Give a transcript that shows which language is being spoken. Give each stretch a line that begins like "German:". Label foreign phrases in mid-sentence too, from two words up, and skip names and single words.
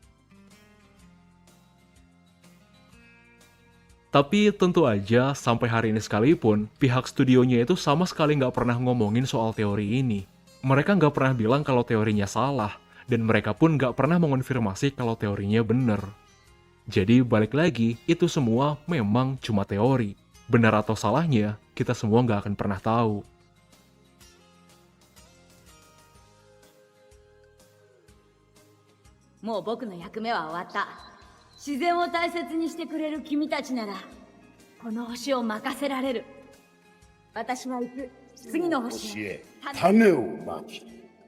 Indonesian: Tapi tentu aja sampai hari ini sekalipun, pihak studionya itu sama sekali nggak pernah ngomongin soal teori ini. Mereka nggak pernah bilang kalau teorinya salah, dan mereka pun nggak pernah mengonfirmasi kalau teorinya bener. Jadi balik lagi, itu semua memang cuma teori. Benar atau salahnya, kita semua nggak akan pernah tahu.
Japanese: もう僕の役目は終わった。自然を大切にしてくれる君たちなら、この星を任せられる。私は行く。次の星へ。種をまき